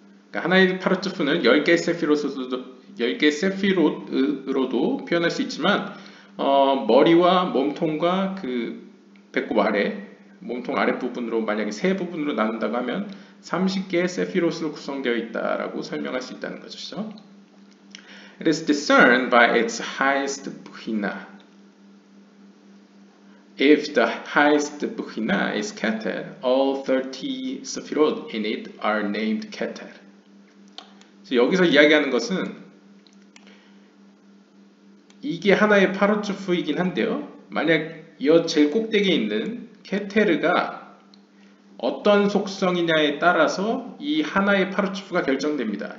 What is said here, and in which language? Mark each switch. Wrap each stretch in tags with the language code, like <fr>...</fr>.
<ko>그러니까 하나의 파르츠프는 10개 세피롯으로도 표현할 수 있지만 머리와 몸통과 그 배꼽 아래, 몸통 아랫부분으로 만약에 세 부분으로 나눈다고 하면 30개의 세피롯으로 구성되어 있다라고 설명할 수 있다는 것이죠.</ko> <en>It is discerned by its highest buhina. If the highest buhina is Keter, all 30 sephirot in it are named Keter.</en> <ko>여기서 이야기하는 것은 이게 하나의 파르츠프이긴 한데요. 만약 이 제일 꼭대기에 있는 케테르가 어떤 속성이냐에 따라서 이 하나의 파르츠프가 결정됩니다.</ko>